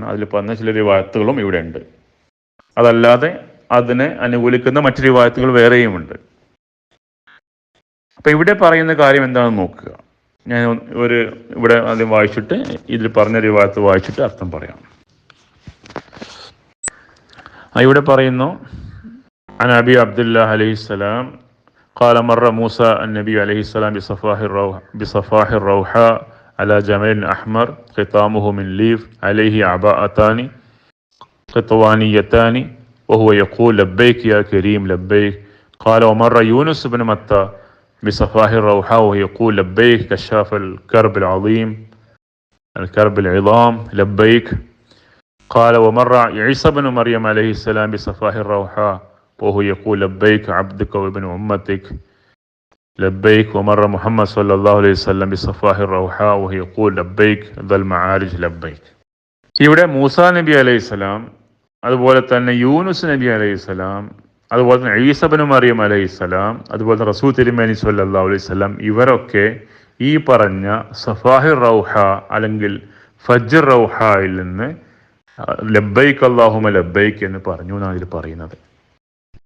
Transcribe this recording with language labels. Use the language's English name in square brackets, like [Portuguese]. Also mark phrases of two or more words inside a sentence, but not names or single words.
[Malayalam] അതിൽ പറഞ്ഞ ചില റിവായത്തുകളും ഇവിടെ ഉണ്ട്. അതല്ലാതെ അതിനെ അനുകൂലിക്കുന്ന മറ്റു റിവായത്തുകൾ വേറെയുമുണ്ട്. അപ്പം ഇവിടെ പറയുന്ന കാര്യം എന്താണെന്ന് നോക്കുക. ഞാൻ ഇവിടെ ആദ്യം വായിച്ചിട്ട് ഇതിൽ പറഞ്ഞ റിവായത്ത് വായിച്ചിട്ട് അർത്ഥം പറയാം. ഇവിടെ പറയുന്നു, [Arabic] عن أبي عبد الله عليه السلام قال مر موسى النبي عليه السلام بصفاح الروحاء على جمل أحمر ختامه من ليف عليه عباءتان قطوانيتان وهو يقول لبيك يا كريم لبيك. قال ومر يونس بن متى بصفاح الروحاء وهو يقول لبيك كشاف الكرب العظام لبيك. قال ومر عيسى بن مريم عليه السلام بصفاح الروحاء وهو يقول لبيك عبدك وابن أمتك لبيك. ومر محمد صلى الله عليه وسلم بصفاح الروحاء وهو يقول لبيك ذا المعارج لبيك. [Malayalam] ഇവിടെ മൂസാ നബി അലൈഹിസ്സലാം, അതുപോലെ തന്നെ യൂനുസ് നബി അലൈഹിസ്സലാം, അതുപോലെ തന്നെ ഈസ ഇബ്നു മറിയം അലൈഹിസ്സലാം, അതുപോലെ തന്നെ റസൂൽ തിരുമേനി [Arabic] صلى الله عليه وسلم, [Malayalam] ഇവരൊക്കെ ഈ പറഞ്ഞ സഫാഹിർ റൗഹ അല്ലെങ്കിൽ ഫജ്ർ റൗഹയിൽ നിന്ന് [Arabic] لبيك اللهم لبيك [Malayalam] എന്ന് പറഞ്ഞു എന്നാണ് ഇതിൽ പറയുന്നത്.